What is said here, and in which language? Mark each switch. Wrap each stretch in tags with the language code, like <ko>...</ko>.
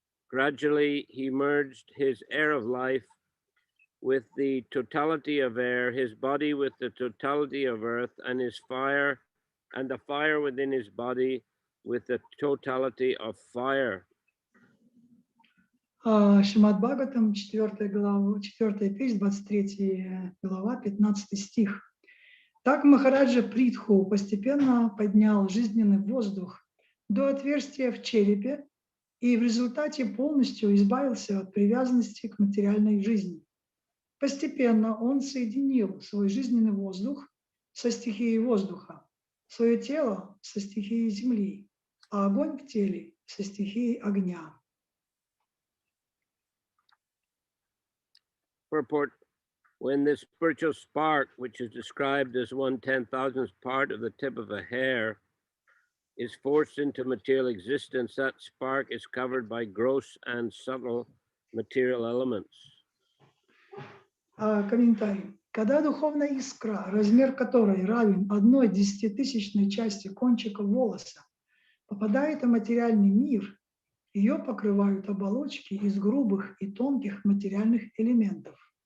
<en>Gradually, he merged his air of life with the totality of air, his body with the totality of earth, and his fire, and the fire within his body with the totality of fire.</en> <ru>Шримад Бхагаватам, 4 глава, 4 песнь, 23 глава, 15 стих. Так Махараджа Притху постепенно поднял жизненный воздух до отверстия в черепе и в результате полностью избавился от привязанности к материальной жизни. Постепенно он соединил свой жизненный воздух со стихией воздуха, свое тело со стихией земли, а огонь в теле со стихией огня.</ru> <en>Purport: when this spiritual spark, which is described as 1/10,000th part of the tip of a hair, is forced into material existence, that spark is covered by gross and subtle material elements.</en> <ru>Комментарий. Когда духовная искра, размер которой равен 1/10,000 части кончика волоса, попадает в материальный мир, ее покрывают оболочки из грубых и тонких материальных элементов.</ru>